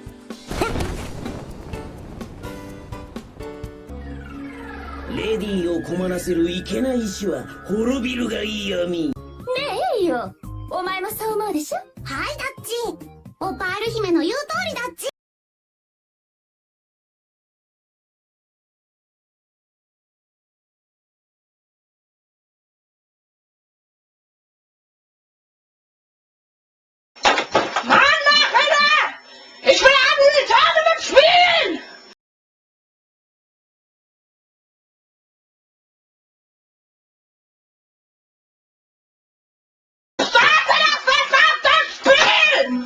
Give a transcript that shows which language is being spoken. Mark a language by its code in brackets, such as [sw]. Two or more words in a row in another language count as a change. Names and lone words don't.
[ja] レディーを困らせるいけない石は滅びるがいい闇。ねえよ、お前もそう思うでしょ。はい、ダッチ。オパール姫の言う通りだっち。 [de] Mann, mach wieder! Ich will an die Tournament spielen! Starte das verdammte Spiel!